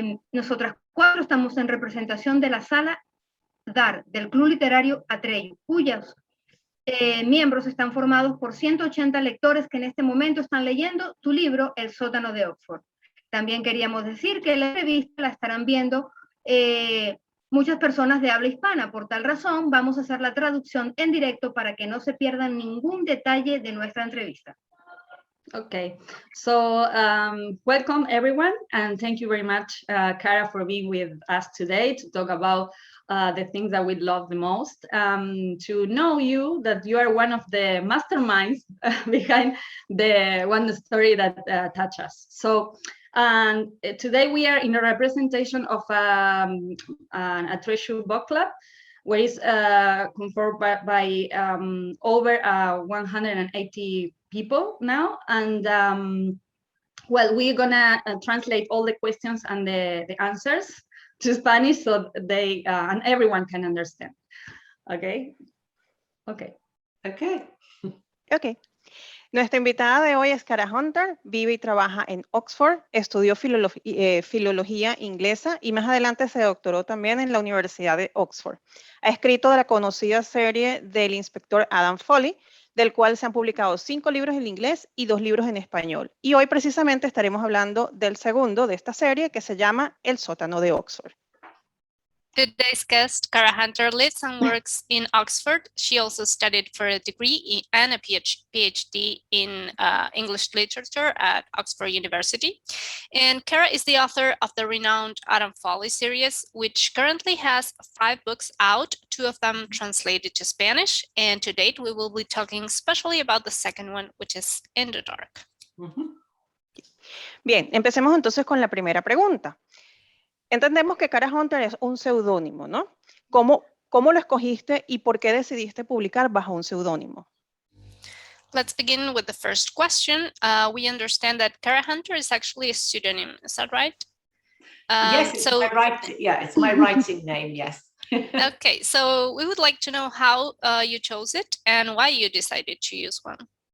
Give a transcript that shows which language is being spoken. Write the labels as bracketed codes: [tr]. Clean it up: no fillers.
[es] Nosotras cuatro estamos en representación de la sala DAR del Club Literario Atreyu, cuyos miembros están formados por 180 lectores que en este momento están leyendo tu libro, El sótano de Oxford. También queríamos decir que la entrevista la estarán viendo muchas personas de habla hispana. Por tal razón, vamos a hacer la traducción en directo para que no se pierdan ningún detalle de nuestra entrevista. [en] Okay, so welcome everyone, and thank you very much, Cara, for being with us today to talk about the things that we love the most. To know you, that you are one of the masterminds behind the one story that touched us. So today we are in a representation of an Atreyu book club, where is conformed by over 180 people now, and well, we're gonna translate all the questions and the answers to Spanish so they and everyone can understand. Okay. [es] Nuestra invitada de hoy es Cara Hunter, vive y trabaja en Oxford, estudió filología inglesa y más adelante se doctoró también en la Universidad de Oxford. Ha escrito de la conocida serie del Inspector Adam Fawley, del cual se han publicado 5 libros en inglés y 2 libros en español. Y hoy precisamente estaremos hablando del segundo de esta serie, que se llama El sótano de Oxford. [en] Today's guest, Cara Hunter, lives and works in Oxford. She also studied for a degree and a PhD in English literature at Oxford University. And Cara is the author of the renowned Adam Fawley series, which currently has 5 books out, 2 of them translated to Spanish. And to date, we will be talking especially about the second one, which is In the Dark. [es] Bien, empecemos entonces con la primera pregunta. Entendemos que Cara Hunter es un seudónimo, ¿no? ¿Cómo lo escogiste y por qué decidiste publicar bajo un seudónimo? [en] Let's begin with the first question. We understand that Cara Hunter is actually a pseudonym. Is that right? Yes, it's my writing name, yes. Okay, so we would like to know how you chose it and why you decided to use one.